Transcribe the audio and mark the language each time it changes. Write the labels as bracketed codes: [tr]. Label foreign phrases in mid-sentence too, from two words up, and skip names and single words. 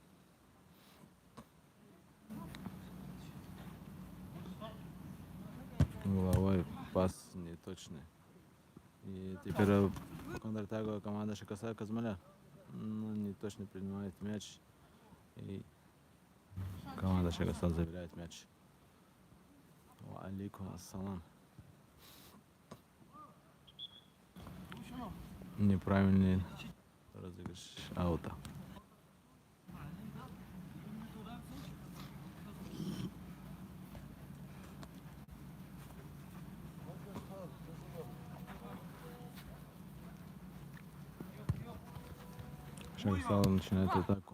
[ru] Угловой пас неточный. И теперь контратаку команда Шагастал Казмаляр. Не точно принимает мяч. И команда Шагастал забирает мяч. [ar] وعليكم السلام. [ru] Неправильный розыгрыш аута. Шагастал начинает атаку.